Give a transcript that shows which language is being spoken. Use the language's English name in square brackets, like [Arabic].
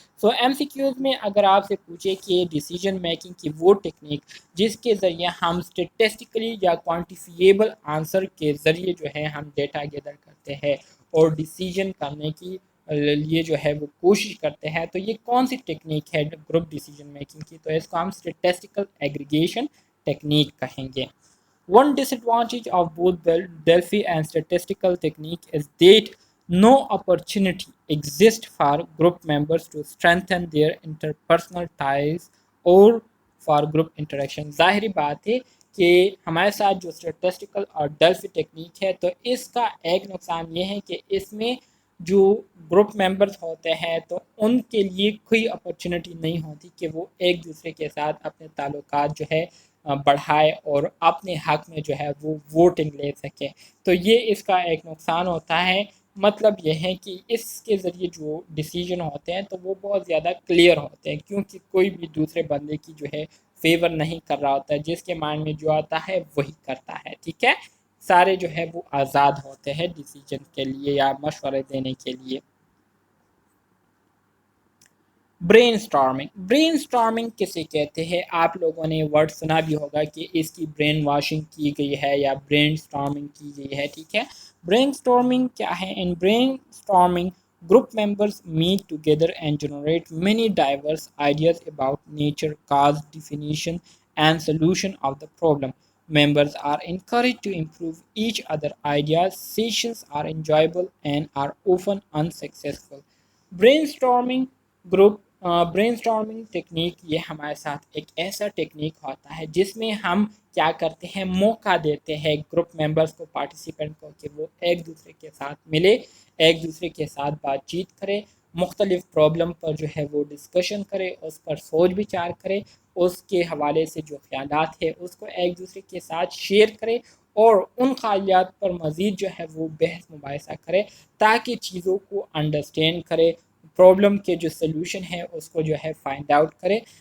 [Hindi] सो MCQs में अगर आपसे पूछे कि डिसीजन मेकिंग की वो टेक्निक जिसके ज़रिए हम स्टेटिस्टिकली या क्वांटिफिएबल आंसर के ज़रिए जो है हम डेटा गैदर करते हैं और डिसीजन करने की लिए जो है वो कोशिश करते हैं, तो ये कौन सी टेक्निक है ग्रुप डिसीजन मेकिंग की, तो इसको हम स्टेटिस्टिकल एग्रीगेशन टेक्निक कहेंगे। [English] One disadvantage of both Delphi and statistical technique is that no opportunity exists for group members to strengthen their interpersonal ties or for group interaction। [Hindi] ज़ाहिरी बात है कि हमारे साथ जो स्टेटिस्टिकल और डेल्फी टेक्निक है, तो इसका एक नुकसान ये है कि इसमें जो ग्रुप मेंबर्स होते हैं तो उनके लिए कोई अपॉर्चुनिटी नहीं होती कि वो एक दूसरे के साथ अपने ताल्लुकात जो है बढ़ाए और अपने हक में जो है वो वोटिंग ले सकें। तो ये इसका एक नुकसान होता है। मतलब ये है कि इसके ज़रिए जो डिसीजन होते हैं तो वो बहुत ज़्यादा क्लियर होते हैं, क्योंकि कोई भी दूसरे बंदे की जो है फेवर नहीं कर रहा होता है, जिसके माइंड में जो आता है वही करता है। ठीक है, सारे जो है वो आज़ाद होते हैं डिसीजन के लिए या मशवरे देने के लिए। ब्रेन स्टॉर्मिंग किसे कहते हैं? आप लोगों ने वर्ड सुना भी होगा कि इसकी ब्रेन वॉशिंग की गई है या ब्रेन स्टॉर्मिंग की गई है। ठीक है, ब्रेन स्टॉर्मिंग क्या है? [English] In brainstorming group members meet together and generate many diverse ideas about nature, cause, definition, and solution of the problem. Members are encouraged to improve each other ideas. Sessions are enjoyable and are often unsuccessful. [Hindi] Brainstorming group brainstorming technique ये हमारे साथ एक ऐसा technique होता है जिसमें हम क्या करते हैं, मौका देते हैं ग्रुप मेंबर्स को, पार्टिसिपेंट को, कि वो एक दूसरे के साथ मिले, एक दूसरे के साथ बातचीत करें, मुख्तलिफ प्रॉब्लम पर जो है वो डिस्कशन करे, उस पर सोच विचार करे, उसके हवाले से जो ख्यालात है उसको एक दूसरे के साथ शेयर करे और उन ख्यालात पर मज़ीद जो है वो बहस मुबाहिसा करे ताकि चीज़ों को अंडरस्टैंड करे, प्रॉब्लम के जो सल्यूशन है उसको जो है फाइंड आउट करे।